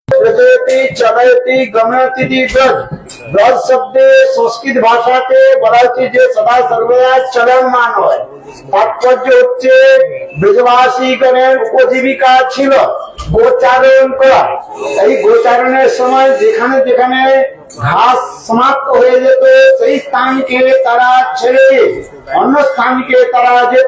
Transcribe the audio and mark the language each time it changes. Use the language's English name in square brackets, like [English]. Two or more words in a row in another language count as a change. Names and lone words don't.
[Sanskrit] व्रजयति चलयति गमयति ब्रज। [Bangla] ব্রজ শব্দ সংস্কৃত ভাষাতে বলা হচ্ছে যে সদা সর্বদা চলমান হয়। তাৎপর্য হচ্ছে ব্রজবাসীগণের উপজীবিকা ছিল গোচারণ করা। এই গোচারণের সময় যেখানে যেখানে ঘাস সমাপ্ত হয়ে যেত সেই স্থানকে তারা ছেড়ে অন্য স্থানকে তারা যেত।